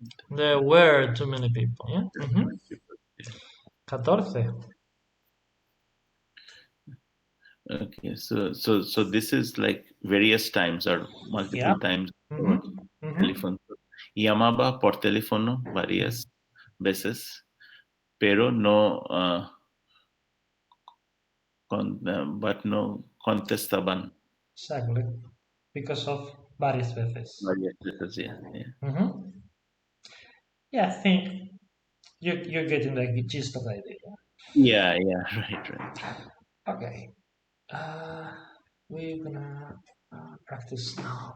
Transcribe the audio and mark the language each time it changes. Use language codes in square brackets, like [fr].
[en] there were too many people. Yeah. 14. Okay, so this is like various times or Yeah. multiple times over Mm-hmm. [es] teléfono. Llamaba por teléfono varias veces, pero no, but no contestaban [en] Exactly. Because of varias veces. varias veces. Yeah. Mm-hmm. Yeah, I think you're getting the gist of the idea. Yeah, right. Okay. Uh, we're gonna practice now.